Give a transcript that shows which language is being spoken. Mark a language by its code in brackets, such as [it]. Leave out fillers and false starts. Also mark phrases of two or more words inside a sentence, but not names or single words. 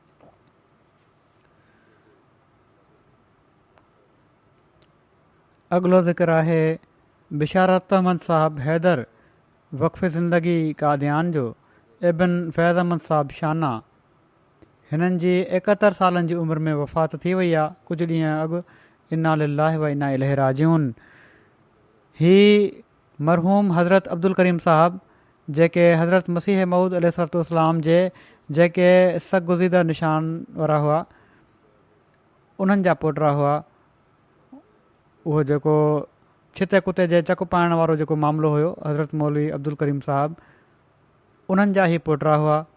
[sd] अॻिलो ज़िक्र आहे बिशारत अहमद साहब हैदर वक़फ़े ज़िंदगी कादियान जो। इब्न फैज़ अहमद साहब शाना। हिननि जी 71 सालनि जी उमिरि में वफ़ात थी वई आहे कुझु ॾींहं अॻु। [ar] إنا لله وإنا إليه راجعون. [sd] ही मरहूम हज़रत अब्दुल करीम साहब जेके हज़रत मसीह मऊद अलैहिस्सलाम जे जेके सगुज़ीदा निशान वारा हुआ उन्हनि जा पोटरा हुआ। उहो जेको छिते कुते जे चक पाइण वारो जेको मामिलो हुयो हज़रत मौलवी अब्दुल करीम साहब उन्हनि जा ई पोटरा हुआ।